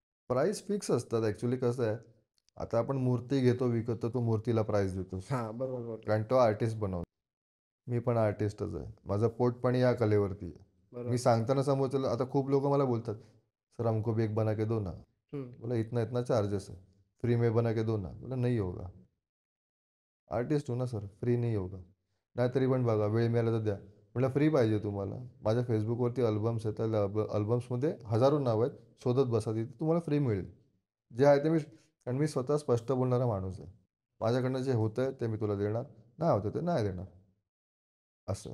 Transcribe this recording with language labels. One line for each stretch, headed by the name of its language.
Marathi: Price fix असतात actually कसं आहे, आता आपण मूर्ती घेतो विकत, तर तू मूर्तीला प्राईस देतोस. हां, बरोबर बोललात. कारण तो आर्टिस्ट बनवतो. मी पण आर्टिस्टच आहे. माझं पोट पण या कलेवरती आहे. मी बरोबर. सांगताना समोरच्याला आता खूप लोकं मला बोलतात,
Hindi: "सर हमको भी एक बना के दो ना." हं.
Marathi: बोला,
Hindi: "इतना-इतना चार्जेस है. फ्री में बना के दो ना." बोला, "नहीं होगा." आर्टिस्ट हूँ ना सर, फ्री नहीं होगा.
Marathi: नाहीतरी पण बघा वेळ मिळाला तर द्या. म्हटलं फ्री पाहिजे तुम्हाला. माझ्या Facebookवरती अल्बम्स आहेत. त्या अल्बम्समध्ये हजारो नावं आहेत. शोधत बसा तिथे तुम्हाला फ्री मिळेल. जे आहे ते आणि मी स्वतः स्पष्ट बोलणारा माणूस आहे. माझ्याकडनं जे होतंय ते मी तुला देणार. नाही होतं ते नाही देणार. असं.